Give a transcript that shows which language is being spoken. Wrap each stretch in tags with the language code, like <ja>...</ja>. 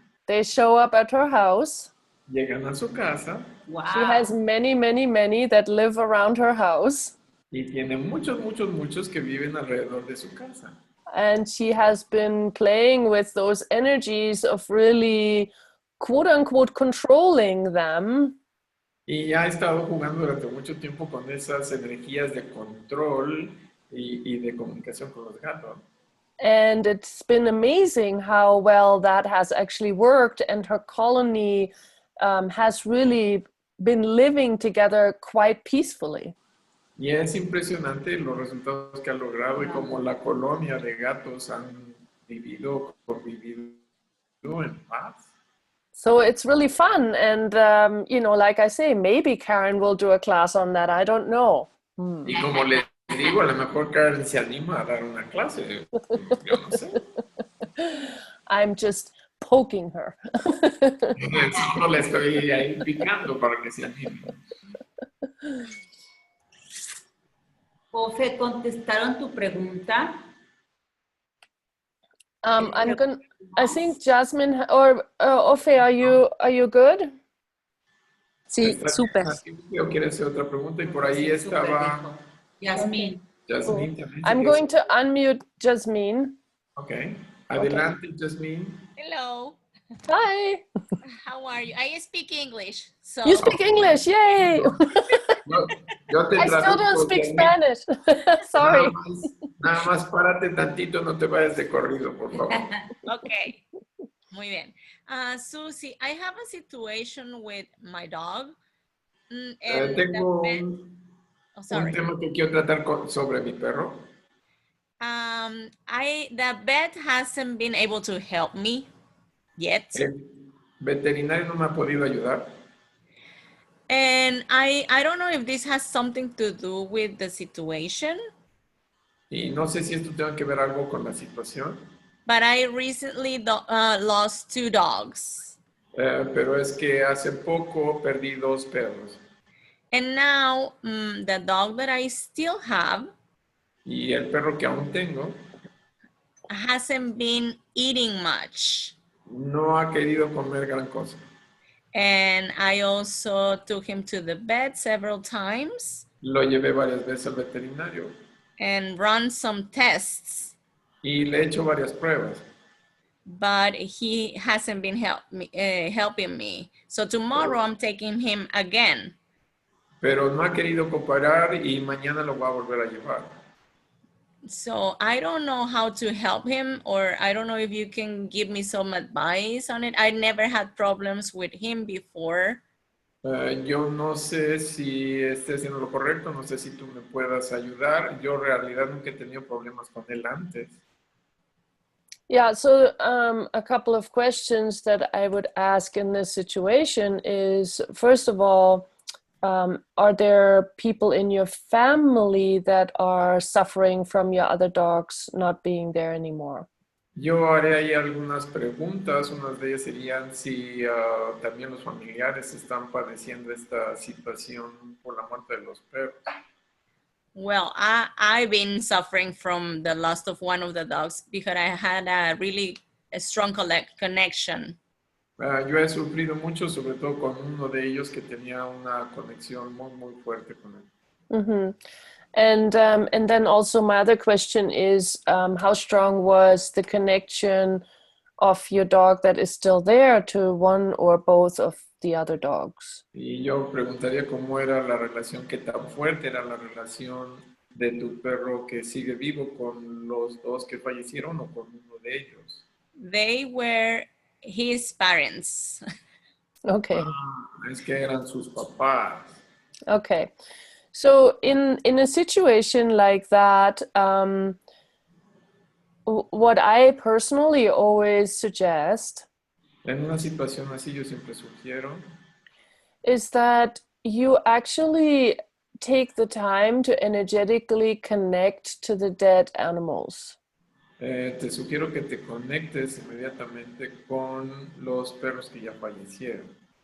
<en>They show up at her house.</en> <es>Llegan a su casa.</es> <en>Wow. She has many, many, many that live around her house.</en> <es>Y tiene muchos, muchos, muchos que viven alrededor de su casa.</es> <en>And she has been playing with those energies of really, quote unquote, controlling them.</en> <es>Y ha estado jugando durante mucho tiempo con esas energías de control y de comunicación con los gatos.</es> <en>And it's been amazing how well that has actually worked. And her colony has really been living together quite peacefully.</en> <es>Y es impresionante los resultados que ha logrado y cómo la colonia de gatos han convivido en paz.</es> <en>So it's really fun. And, like I say, maybe Karen will do a class on that. I don't know.</en> <es>Y como les digo, a lo mejor Karen se anima a dar una clase. Yo no sé.</es> <en>I'm just poking her.</en> <es>Solo le estoy ahí picando para que se anime. Ofe, ¿contestaron tu pregunta?</es> <en>I think Jasmine or Ofe, are you good?</en> <es>Sí, súper. ¿O quieres hacer otra pregunta? Y por ahí estaba Yasmín. Jasmine también.</es> <en>I'm going to unmute Jasmine.</en> <es>Okay. Adelante, Jasmine.</es> <en>Hello. Hi. How are you? I speak English. So You speak English, yay!</en> <es>Yo te</es> <en>I still don't</en> <es>traduzco,</es> <en>speak Jasmine. Spanish. Sorry.</en> <es>Nada más párate tantito, no te vayas de corrido, por favor.</es> <en>okay.</en> <es>Muy bien.</es> <en>Suzy, I have a situation with my dog. And the</en> <es>Tengo</es> <en>vet,</en> <es>un</es> <en>sorry.</en> <es>tema que quiero tratar sobre mi perro.</es> <en>The vet hasn't been able to help me yet.</en> <es>El veterinario no me ha podido ayudar.</es> <en>And I don't know if this has something to do with the situation,</en> <es>Y no sé si esto tenga que ver algo con la situación,</es> <en>but I recently lost 2 dogs.</en> <es>pero es que hace poco perdí 2 perros.</es> <en>And now the dog that I still have</en> <es>Y el perro que aún tengo</es> <en>hasn't been eating much.</en> <es>no ha querido comer gran cosa.</es> <en>And I also took him to the vet several times</en> <es>Lo llevé varias veces al veterinario</es> <en>and run some tests,</en> <es>y le he hecho varias pruebas.</es> <en>but he hasn't been helping me. So tomorrow I'm taking him again.</en> <es>Pero no ha querido cooperar y mañana lo va a volver a llevar.</es> <en>So I don't know how to help him, or I don't know if you can give me some advice on it. I never had problems with him before.</en> <es>Yo no sé si esté haciendo lo correcto, no sé si tú me puedas ayudar. Yo en realidad nunca he tenido problemas con él antes.</es> <en>Yeah, so a couple of questions that I would ask in this situation is, first of all, are there people in your family that are suffering from your other dogs not being there anymore?</en> <es>Yo haré ahí algunas preguntas. Unas de ellas serían si también los familiares están padeciendo esta situación por la muerte de los perros.</es> <en>Well, I've been suffering from the loss of one of the dogs because I had a strong connection.</en> <es>Yo he sufrido mucho, sobre todo con uno de ellos que tenía una conexión muy, muy fuerte con él. Mm-hmm.</es> <en>And then also my other question is, how strong was the connection of your dog that is still there to one or both of the other dogs?</en> <es>Y yo preguntaría cómo era la relación, qué tan fuerte era la relación de tu perro que sigue vivo con los 2 que fallecieron o con uno de ellos.</es> <en>They were his parents. Okay.</en> <es>Es que eran sus papás.</es> <en>Okay. So in a situation like that, what I personally always suggest</en> <es>En una situación así yo siempre sugiero</es> <en>is that you actually take the time to energetically connect to the dead animals.</en> <es>te sugiero que te conectes inmediatamente con los perros que ya fallecieron.</es>